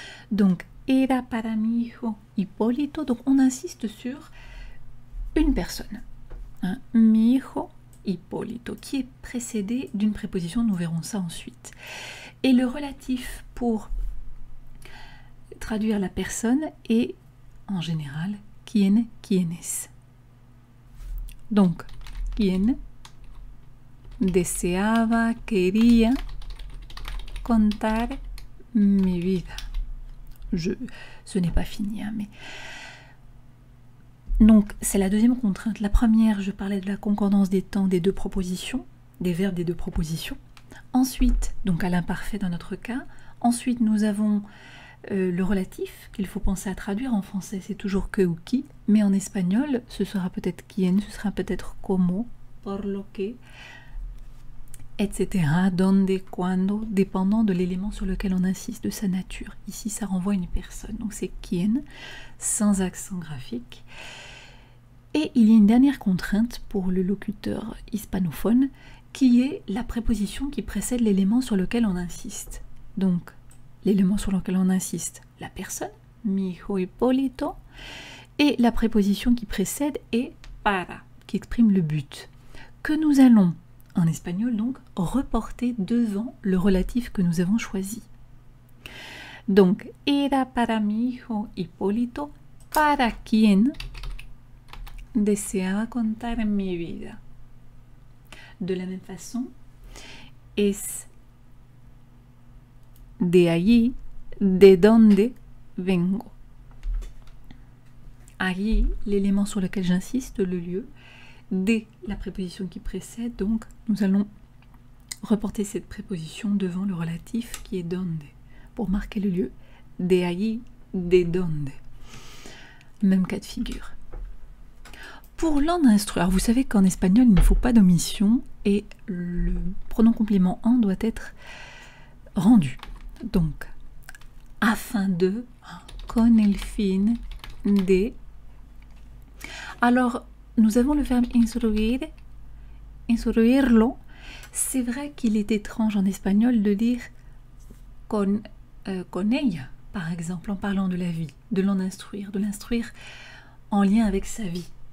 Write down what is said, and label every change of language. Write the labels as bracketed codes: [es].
[fr] Donc, [es] era para mi hijo Hipólito, [fr] donc on insiste sur une personne, [es] mi hijo Hipólito, [fr] qui est précédé d'une préposition, nous verrons ça ensuite. Et le relatif pour traduire la personne est en général quien, quienes. [es] Donc, quien deseaba, quería contar mi vida. [fr] Ce n'est pas fini, mais... Donc, c'est la deuxième contrainte. La première, je parlais de la concordance des temps des deux propositions, des verbes des deux propositions. Ensuite, donc à l'imparfait dans notre cas. Ensuite, nous avons Le relatif qu'il faut penser à traduire en français, c'est toujours que ou qui, mais en espagnol, ce sera peut-être quien, ce sera peut-être como, por lo que, etc. Donde, cuando, dépendant de l'élément sur lequel on insiste, de sa nature. Ici, ça renvoie à une personne, donc c'est quien, sans accent graphique. Et il y a une dernière contrainte pour le locuteur hispanophone, qui est la préposition qui précède l'élément sur lequel on insiste. Donc, l'élément sur lequel on insiste, la personne, [es] mi hijo Hipólito, [fr] et la préposition qui précède est para, qui exprime le but, que nous allons, en espagnol donc, reporter devant le relatif que nous avons choisi. [es] Donc, era para mi hijo Hipólito, para quien deseaba contar mi vida. [fr] De la même façon, [es] es de allí, de donde vengo. [fr] Allí, l'élément sur lequel j'insiste, le lieu, de la préposition qui précède, donc nous allons reporter cette préposition devant le relatif qui est donde, pour marquer le lieu. [es] De allí, de donde. [fr] Même cas de figure. Pour l'en instruire, vous savez qu'en espagnol, il ne faut pas d'omission et le pronom complément en doit être rendu. Donc, afin de, [es] con el fin de. [fr] Alors, nous avons le verbe instruir, instruirlo. C'est vrai qu'il est étrange en espagnol de dire [es] con ella, [fr] par exemple, en parlant de la vie, de l'en instruire, de l'instruire en lien avec sa vie.